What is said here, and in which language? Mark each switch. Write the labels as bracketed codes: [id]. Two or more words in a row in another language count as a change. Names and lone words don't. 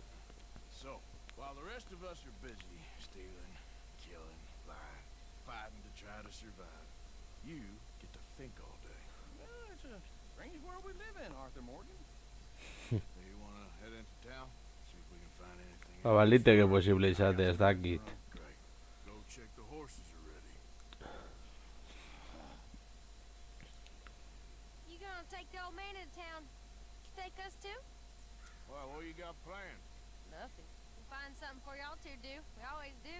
[en] So, while the rest of us are busy stealing, killing, lying, fighting to try to survive, you get to think all day. Well, it's a strange world we live in, Arthur Morgan. Do you want to head into town? See if we can find anything. [eu] Ba, baliteke posible izate, ez dakit. [en] Great. Go check the horses are ready. You gonna take the old man into town? You take us too? Well, what you got planned? Nothing. We'll find something for y'all to do. We always do.